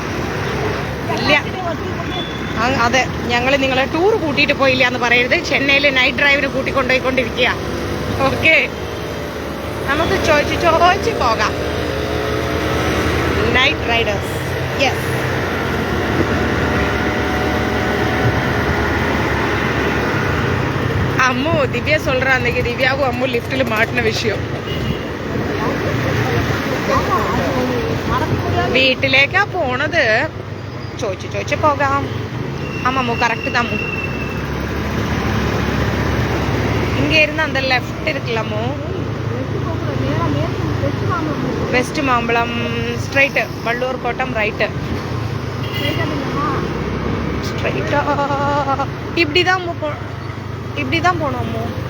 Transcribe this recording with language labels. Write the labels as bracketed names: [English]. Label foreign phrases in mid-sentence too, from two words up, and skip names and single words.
[Malayalam] ഇല്ല, അതെ, ഞങ്ങൾ നിങ്ങളെ ടൂർ കൂട്ടിയിട്ട് പോയില്ല എന്ന് പറയരുത്. ചെന്നൈയിൽ [English] night drive [Malayalam] കൂട്ടിക്കൊണ്ടുപോയിക്കൊണ്ടിരിക്കുക. ഓക്കെ, നമുക്ക് ചോദിച്ച് പോകാം. [English] Night riders. Yes. [Tamil] அம்மு திவ்யா சொல்றா, அன்னைக்கு திவ்யாவும் அம்மு லிஃப்ட்ல மாட்டின விஷயம். [Malayalam] വീട്ടിലേക്കാ പോണത്. ചോദിച്ച് പോകാം. [Tamil] ஆமாம் கரெக்டு தான். இங்கே இருந்து அந்த லெஃப்ட் இருக்குல்லமோ, வெஸ்ட் மாம்பழம் ஸ்ட்ரைட்டு, வள்ளூர் கோட்டம் ரைட்டு. ஸ்ட்ரைட்டா இப்படி தான் போனோமோ.